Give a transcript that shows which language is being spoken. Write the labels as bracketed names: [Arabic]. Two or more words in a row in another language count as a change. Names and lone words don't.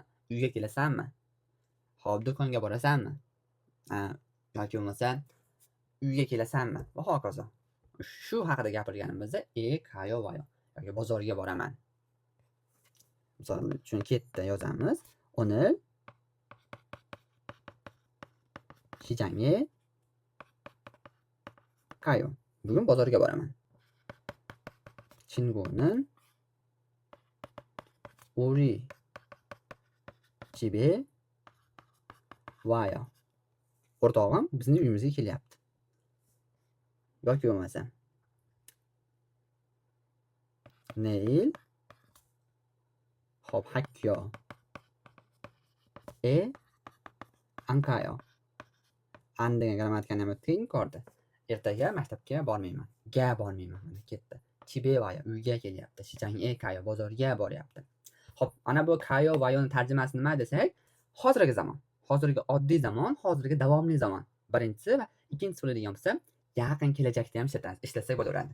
[Uzbek] Uyga kelasanmi? Xo'p, do'konga borasanmi? Yoki bo'lmasa uyga kelasanmi? Va hokazo. Shu haqida gapirganimizda [Korean] 가요 와요 [Uzbek] yoki bozorga boraman. Misol uchun ketda yozamiz. [Korean] 오늘 시장에 가요. [Uzbek] Bugun bozorga boraman. [Korean] 친구는 우리 집에 와요. [Uzbek] O'rtog'im bizning uyimizga kelyapti. Yoki bo'lmasa [Korean] 내일 hop 학교에 안 가요. [Uzbek] An degan grammatikani ham o'tdik yuqorida. Ertaga maktabga bormayman. Ga bormayman. Mana ketdi. [Korean] 집에 와요 [Uzbek] uyga kelyapti. [Korean] 시장에 가요 [Uzbek] bozorga boryapti. Hop, ana bu [Korean] 가요 와요ni [Uzbek] tarjimasi nima desak? Hozirgi zamon. Hozirgi oddiy zamon, hozirgi davomli zamon. Birinchisi va ikkinchisi bo'ladigan bo'lsa, yaqin kelajakda ham ishlasak bo'laveradi.